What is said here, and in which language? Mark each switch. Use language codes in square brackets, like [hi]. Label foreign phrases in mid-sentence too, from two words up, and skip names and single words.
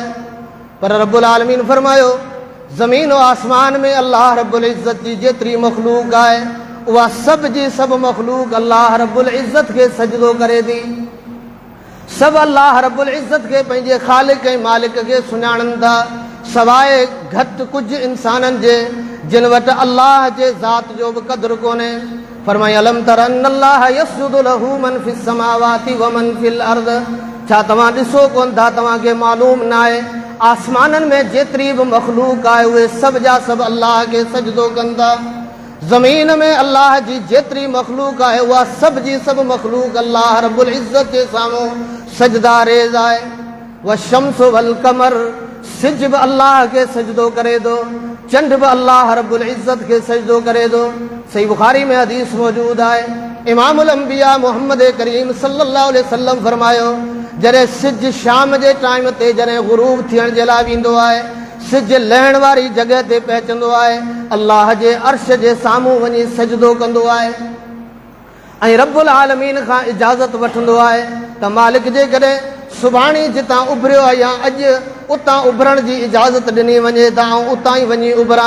[sd] पर रब्बुल आलमीन फरमायो ज़मीन और आसमान में अल्लाह रब्बुल इज़्ज़त जी जेतिरी मख़लूक आहे उहा सभु जी सभु मख़लूक अल्लाह रब्बुल इज़्ज़त खे सजदो करे थी। सभु अल्लाह रब्बुल इज़्ज़त खे पंहिंजे ख़ालिक ऐं मालिक खे सुञाणनि था, सवाइ घटि कुझु इंसाननि जे जिन वटि अल्लाह जे ज़ात जो बि क़द्रु कोन्हे। [ar] فرمائي ألم تر أن الله يسجد له من في السماوات ومن في الأرض, [sd] छा तव्हां ॾिसो कोन था, तव्हांखे मालूम न आहे आसमाननि में जेतिरी बि मख़लूक आहे उहे सभु जा सभु अल्लाह खे सजदो कनि था। ज़मीन में अल्लाह जी जेतिरी मख़लूक आहे उहा सभु जी सभु मख़लूक अल्लाह रब्बुल इज़्ज़त जे साम्हूं सजदा रेज़ आहे। [ar] و شمس والقمر, [sd] सिज बि अल्लाह खे सजदो करे थो, चंड बि अल्लाह रब्बुल इज़्ज़त खे सजदो करे थो। सही बुखारी में हदीस मौजूद आहे। [ar] إمام الأنبياء [sd] मोहम्मद करीम [ar] صلى الله عليه وسلم [sd] फरमायो जॾहिं सिज शाम जे टाइम ते जॾहिं ग़ुरूब थियण जे लाइ वेंदो आहे, सिज लहण वारी जॻह ते पहुचंदो आहे, अल्लाह जे अर्श जे साम्हूं वञी सजदो कंदो आहे ऐं रब्बुल आलमीन खां इजाज़त वठंदो आहे त मालिक जे कॾहिं सुभाणे जितां उभरियो आहे या अॼु उतां उभरण जी इजाज़त ॾिनी वञे त आउं उतां ई वञी उभरां।